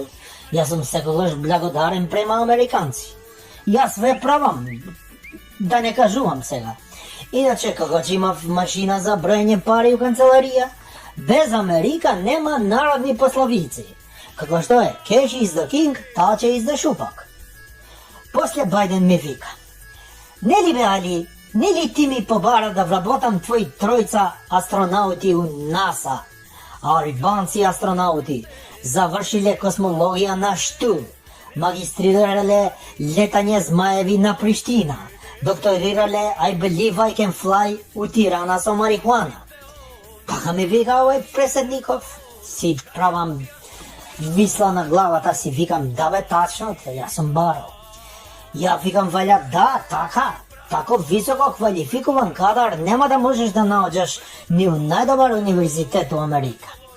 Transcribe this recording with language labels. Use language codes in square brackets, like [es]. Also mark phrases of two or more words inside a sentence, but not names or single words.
[mk] Јас сум секогаш благодарен према американци. Јас ве правам, да не кажувам сега. Иначе, како че имав машина за броење пари у канцеларија, без Америка нема народни пословици. Како што е, [en] cash is the king, touch is the шупак. [mk] После Бајден ми вика, нели бе Али, нели ти ми побара да вработам твои тројца астронаути у НАСА? Албанци астронаути завршиле космологија на Штул, магистрирале летање змаеви на Приштина, докторирале [en] I believe I can fly [mk] у Тирана со марихуана. Така ми вика овој преседников, си правам висла на главата, си викам да бе тачно, јас сум барал. Ја викам валја да, така, тако високо квалификуван кадар нема да можеш да наоѓаш ни у најдобар универзитет у Америка.